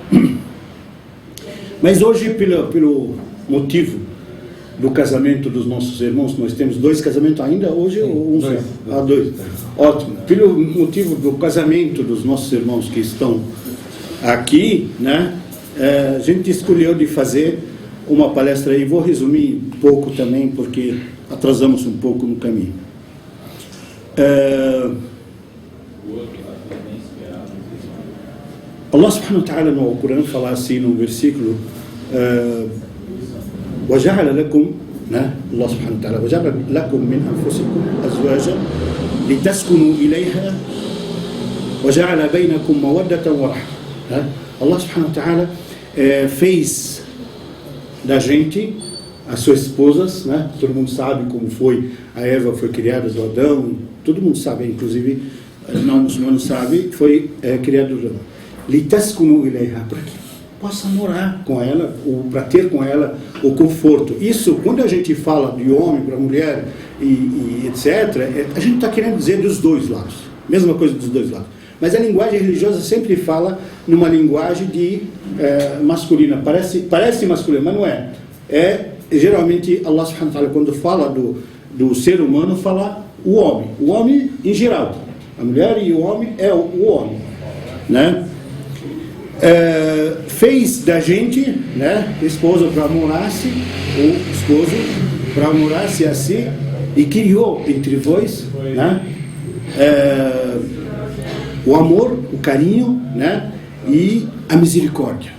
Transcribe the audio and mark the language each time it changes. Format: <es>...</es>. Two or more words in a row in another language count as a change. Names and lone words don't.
<pt>Mas hoje, pelo motivo do casamento dos nossos irmãos, nós temos 2 casamentos ainda hoje, ou um só? 2. Ótimo. Pelo motivo do casamento dos nossos irmãos que estão aqui, né, a gente escolheu de fazer uma palestra aí. Vou resumir um pouco também, porque atrasamos um pouco no caminho.</pt> <ar>الله سبحانه وتعالى</ar> <pt>no Alcorão fala assim, no versículo</pt> <ar>وَجَعَلَ لَكُمْ</ar> <pt>né?</pt> <ar>الله سبحانه وتعالى وَجَعَلَ لَكُم مِّنْ أَنفُسِكُمْ أَزْوَاجًا لِتَسْكُنُوا إِلَيْهَا وَجَعَلَ بَيْنَكُم مَّوَدَّةً وَرَحْمَةً. الله سبحانه وتعالى</ar> <pt>fez da gente as suas esposas, né? Todo mundo sabe como foi, a Eva foi criada do Adão, todo mundo sabe, inclusive não muçulmano sabe, foi criado do Adão.</pt> <ar>لِتَسْكُنُوا إِلَيْهَا,</ar> <pt>para que possa morar com ela, ou para ter com ela o conforto. Isso, quando a gente fala de homem para mulher e etc., a gente está querendo dizer dos dois lados, mesma coisa dos dois lados. Mas a linguagem religiosa sempre fala numa linguagem de masculina, parece masculina, mas não é.</pt> <ar>Geralmente الله سبحانه وتعالى,</ar> <pt>quando fala do ser humano, fala o homem em geral, a mulher e o homem é o homem, né? Fez da gente, né, esposa para morar-se, ou esposo para morar-se assim, e criou entre vós, né, o amor, o carinho, né, e a misericórdia.</pt>